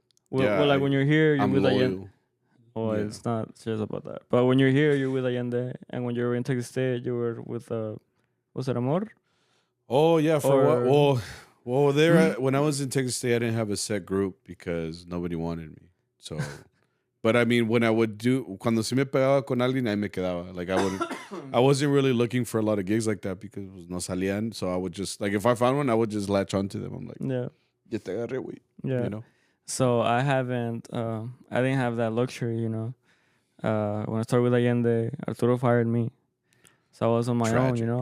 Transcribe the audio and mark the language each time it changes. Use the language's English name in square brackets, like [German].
[English] Well, like when you're here, you're with Allende. Oh, yeah. It's not just about that. But when you're here, you're with Allende, and when you're in Texas State, you were with was it Amor? Oh yeah, well, when I was in Texas State, I didn't have a set group because nobody wanted me. [Spanish] So, but I mean, when I would cuando si me pegaba con alguien, ahí me quedaba. [English] Like I wasn't really looking for a lot of gigs like that because no salían. So I would just like if I found one, I would just latch onto them. I'm like, yeah, [Spanish] ya te agarré, güey. [English] Yeah, you know. So I didn't have that luxury, you know. When I started with Allende, Arturo fired me. So I was on my own, you know.